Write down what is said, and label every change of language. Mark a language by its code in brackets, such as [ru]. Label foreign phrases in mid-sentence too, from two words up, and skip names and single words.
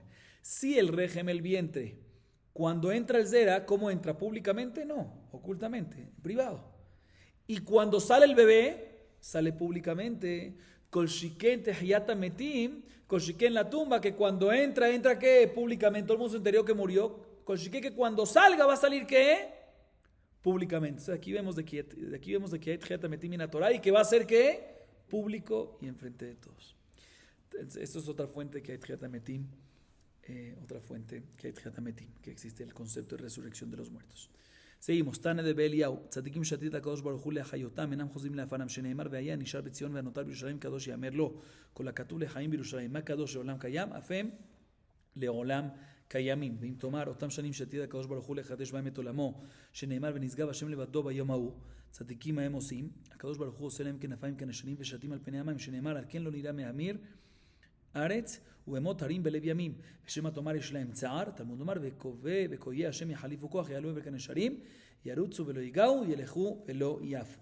[es] Si el régimen, el vientre, cuando entra el zera, ¿cómo entra? ¿Públicamente? No, ocultamente, privado. Y cuando sale el bebé, sale públicamente. [he] כל שכן תחיית המתים, כל שכן [es] la tumba, que cuando entra ¿qué? Públicamente, todo el mundo se enteró que murió. [he] כל שכן [es] que cuando salga va a salir ¿qué? Públicamente. Entonces aquí vemos de que hay [he] תחיית המתים [es] en la Torah y que va a ser ¿qué? Público y enfrente de todos. Entonces, esto es otra fuente que hay [he] תחיית המתים, [es] que existe el concepto de resurrección de los muertos. seguimos. [arc] תנא דבי אליהו, [he] צדיקים שתית הקדוש ברוך הוא להחיותם, אינם חוזרים לעפרם, שנאמר והיה נשאר בציון ונותר בירושלים קדוש יאמר לו, כל הכתוב לחיים בירושלים, מה קדוש לעולם קיים, אף הם לעולם קיימים. ואם תאמר, אותם שנים שתית הקדוש ברוך הוא לחדש בהם את עולמו, שנאמר ונשגב השם לבדו ביום ההוא, צדיקים ההם עושים, הקדוש ברוך הוא עושה להם כנפיים כנשנים ושתים על פני המים, שנאמר על כן לא נראה מהמיר ארץ ובמות הרים בלב ימים, ושמא תאמר יש להם צער, תלמוד לומר וקויי השם יחליפו כוח, יעלו עבר כנשרים, ירוצו ולא ייגעו, ילכו ולא יפו.